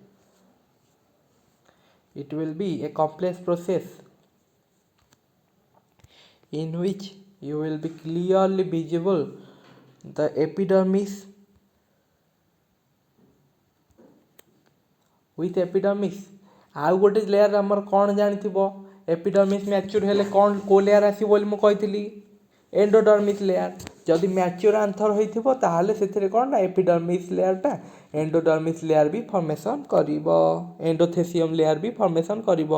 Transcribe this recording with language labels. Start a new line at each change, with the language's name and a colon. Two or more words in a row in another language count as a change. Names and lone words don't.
English: It will be a complex process in which you will be clearly visible the epidermis. With epidermis
Odia: ଆଉ ଗୋଟେ ଲେୟାର ଆମର କ'ଣ ଜାଣିଥିବ,
English: epidermis mature
Odia: ହେଲେ କ'ଣ କେଉଁ ଲେୟାର ଆସିବ ବୋଲି ମୁଁ କହିଥିଲି,
English: endodermis layer.
Odia: ଯଦି
English: mature anther
Odia: ହେଇଥିବ ତାହେଲେ ସେଥିରେ କ'ଣ ନା
English: epidermis layer-ta endodermis layer
Odia: ବି ଫର୍ମେସନ୍ କରିବ,
English: endothecium layer
Odia: ବି ଫର୍ମେସନ୍ କରିବ।